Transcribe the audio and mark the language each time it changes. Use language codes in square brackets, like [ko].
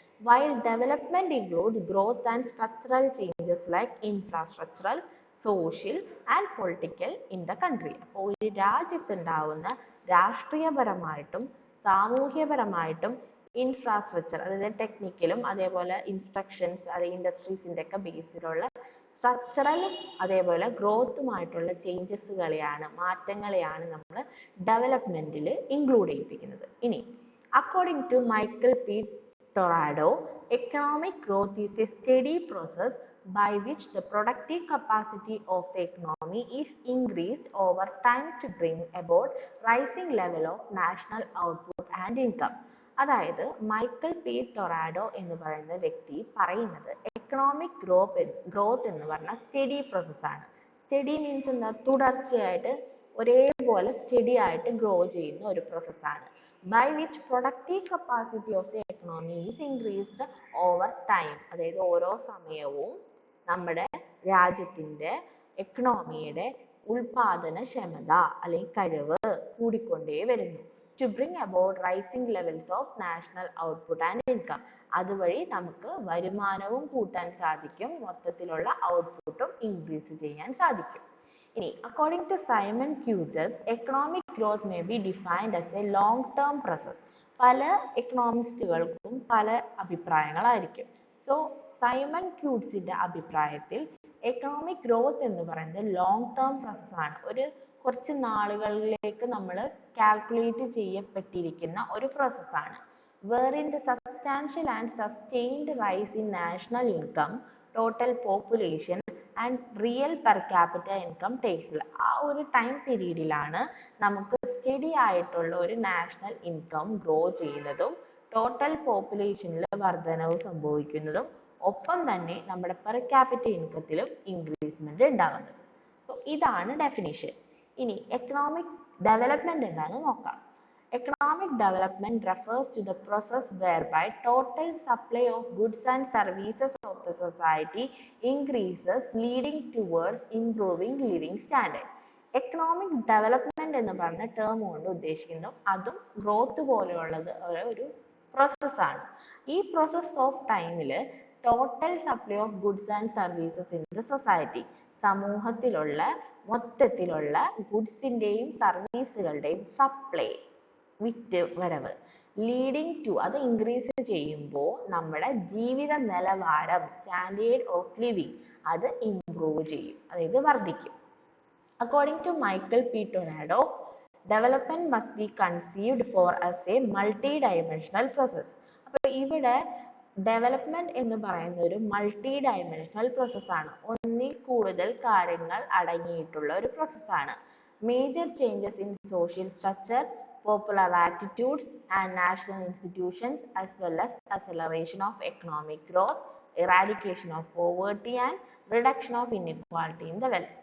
[en] While development includes growth and structural changes like infrastructural, social and political in the country. [ml] അപ്പോൾ ഒരു രാജ്യത്തുണ്ടാവുന്ന രാഷ്ട്രീയപരമായിട്ടും സാമൂഹ്യപരമായിട്ടും infrastructure, അതായത് ടെക്നിക്കലും അതേപോലെ instructions, അതായത് ഇൻഡസ്ട്രീസിൻ്റെ ഒക്കെ ബേസിലുള്ള സ്ട്രക്ചറലും അതേപോലെ ഗ്രോത്തുമായിട്ടുള്ള ചേഞ്ചസുകളെയാണ്, മാറ്റങ്ങളെയാണ് നമ്മൾ ഡെവലപ്മെന്റിൽ ഇൻക്ലൂഡ് ചെയ്യിപ്പിക്കുന്നത്. [en] ഇനി according to Michael P Todaro, economic growth is a steady process by which the productive capacity of the economy is increased over time to bring about rising level of national output and income. [ml] അതായത് Michael P ടൊറാഡോ എന്ന് പറയുന്ന വ്യക്തി പറയുന്നത് economic growth എന്ന് പറഞ്ഞാൽ study പ്രോസസ്സാണ്. Study means എന്താ, തുടർച്ചയായിട്ട് ഒരേപോലെ സ്റ്റഡി ആയിട്ട് ഗ്രോ ചെയ്യുന്ന ഒരു പ്രോസസ്സാണ്. [en] by which productive capacity of the economy is increased over time. [ml] അതായത് ഓരോ സമയവും നമ്മുടെ രാജ്യത്തിൻ്റെ എക്കണോമിയുടെ ഉൽപാദനക്ഷമത അല്ലെങ്കിൽ കഴിവ് കൂടിക്കൊണ്ടേ വരുന്നു. [en] to bring about rising levels of national output and income. [ml] അതുവഴി നമുക്ക് വരുമാനവും കൂട്ടാൻ സാധിക്കും, മൊത്തത്തിലുള്ള ഔട്ട്പുട്ടും ഇൻക്രീസ് ചെയ്യാൻ സാധിക്കും. [en] ഇനി according to Simon quizzes, economic growth may be defined as A long term process. [ml] പല എക്കണോമിസ്റ്റുകൾക്കും പല അഭിപ്രായങ്ങളായിരിക്കും. സോ സൈമൺ ക്യൂസിന്റെ അഭിപ്രായത്തിൽ എക്കണോമിക് ഗ്രോത്ത് എന്ന് പറയുന്നത് ലോങ് ടേം പ്രോസസ്സാണ്. ഒരു കുറച്ച് നാളുകളിലേക്ക് നമ്മൾ കാൽക്കുലേറ്റ് ചെയ്യപ്പെട്ടിരിക്കുന്ന ഒരു പ്രോസസ്സാണ്. [en] wherein the substantial and sustained rise in national income, total population and real per capita income takes. [ml] ആ ഒരു ടൈം പീരീഡിലാണ് നമുക്ക് സ്റ്റഡി ആയിട്ടുള്ള ഒരു നാഷണൽ ഇൻകം ഗ്രോ ചെയ്യുന്നതും ടോട്ടൽ പോപ്പുലേഷനിൽ വർധനവ് സംഭവിക്കുന്നതും ഒപ്പം തന്നെ നമ്മുടെ പെർ ക്യാപിറ്റ ഇൻകത്തിലും ഇൻക്രീസ്മെന്റ് ഉണ്ടാകുന്നത്. സോ ഇതാണ് ഡെഫിനിഷൻ. ഇനി എക്കണോമിക് ഡെവലപ്മെന്റ് എന്താണെന്ന് നോക്കാം. [en] Economic development refers to the process whereby total supply of goods and services of the society increases, leading towards improving living standard. [ml] Economic development എന്ന് പറഞ്ഞ ടേം കൊണ്ട് ഉദ്ദേശിക്കുന്നത് അതും ഗ്രോത്ത് പോലെയുള്ളത് ഒരു പ്രോസസ്സാണ്. ഈ പ്രോസസ് ഓഫ് ടൈമിൽ [en] total supply of goods and services in the society, [ml] സമൂഹത്തിലുള്ള മൊത്തത്തിലുള്ള ഗുഡ്സിന്റെയും സർവീസുകളുടെയും സപ്ലൈ, വിറ്റ് വരവ്, ലീഡിങ് ടു, അത് ഇൻക്രീസ് ചെയ്യുമ്പോൾ നമ്മുടെ ജീവിത നിലവാരം, സ്റ്റാൻഡേർഡ് ഓഫ് ലിവിങ്, അത് ഇംപ്രൂവ് ചെയ്യും, അതായത് വർദ്ധിക്കും. [en] According to Michael P. Tornado, development must be conceived for as a multi-dimensional process. [ml] അപ്പോൾ ഇവിടെ ഡെവലപ്മെന്റ് എന്ന് പറയുന്ന ഒരു മൾട്ടി ഡയമെൻഷണൽ പ്രോസസ്സാണ്, ഒന്നിൽ കൂടുതൽ കാര്യങ്ങൾ അടങ്ങിയിട്ടുള്ള ഒരു പ്രോസസ്സാണ്. [en] Major changes in social structure, popular attitudes and national institutions, as well as acceleration of economic growth, eradication of poverty and reduction of inequality in the wealth.